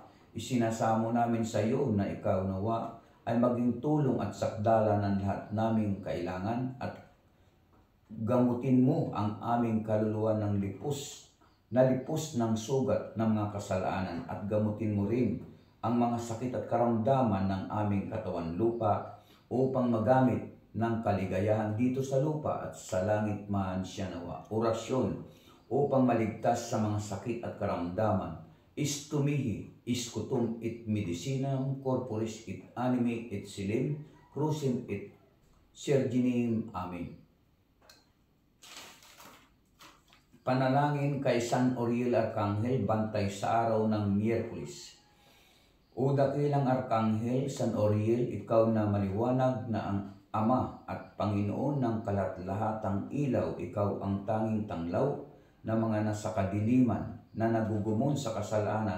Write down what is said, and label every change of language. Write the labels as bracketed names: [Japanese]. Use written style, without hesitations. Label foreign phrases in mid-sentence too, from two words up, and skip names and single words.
[Filipino] isinasamo namin sa iyo na ikaw nawa ay maging tulong at sakdala ng lahat naming kailangan at gamutin mo ang aming kaluluwa ng lipos ng sugat ng mga kasalanan at gamutin mo rin ang mga sakit at karamdaman ng aming katawan lupa upang magamit ng kaligayahan dito sa lupa at sa langit man, siya nawa. Orasyon upang maligtas sa mga sakit at karamdaman. [Latin] Istumihi, iskutum et medicinam, corporis et anime et silim, crucem et serginim. Amen. [Filipino] Panalangin kay San Uriel Arkanghel bantay sa araw ng Miyerkules. O dakilang Arkanghel, San Uriel, ikaw na maliwanag na ang Ama at Panginoon ng kalat-lahatang ilaw, ikaw ang tanging tanglaw na mga nasa kadiliman na nagugumon sa kasalanan.